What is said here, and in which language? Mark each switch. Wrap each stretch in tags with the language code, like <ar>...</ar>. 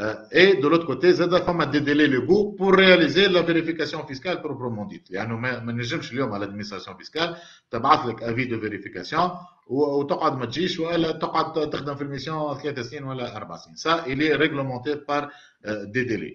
<fr>Et de l'autre côté,</fr> <ar>زاد فما</ar> <fr>des délais légaux pour réaliser la vérification fiscale proprement dite.</fr> <ar>يعني ما نجمش اليوم على</ar> <fr>l'administration fiscale</fr> <ar>تبعث لك</ar> <fr>avis de vérification</fr> <ar>وتقعد ما تجيش ولا تقعد تخدم في الميسيون 3 سنين ولا 4 سنين.</ar> <fr>Ça, il est réglementé par des délais.</fr>